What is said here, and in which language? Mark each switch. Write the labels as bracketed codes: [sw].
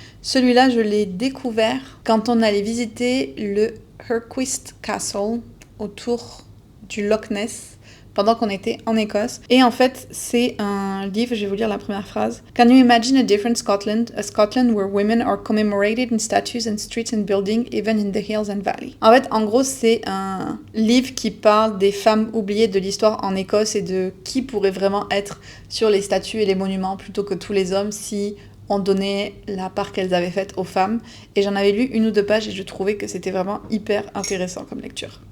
[fr] Celui-là, je l'ai découvert quand on allait visiter le Herquist Castle autour du Loch Ness pendant qu'on était en Écosse. Et en fait, c'est un livre, je vais vous lire la première phrase. [en] Can you imagine a different Scotland? A Scotland where women are commemorated in statues and streets and buildings, even in the hills and valleys. [fr] En fait, en gros, c'est un livre qui parle des femmes oubliées de l'histoire en Écosse et de qui pourrait vraiment être sur les statues et les monuments plutôt que tous les hommes si on donnait la part qu'elles avaient faite aux femmes. Et j'en avais lu 1 ou 2 pages et je trouvais que c'était vraiment hyper intéressant comme lecture.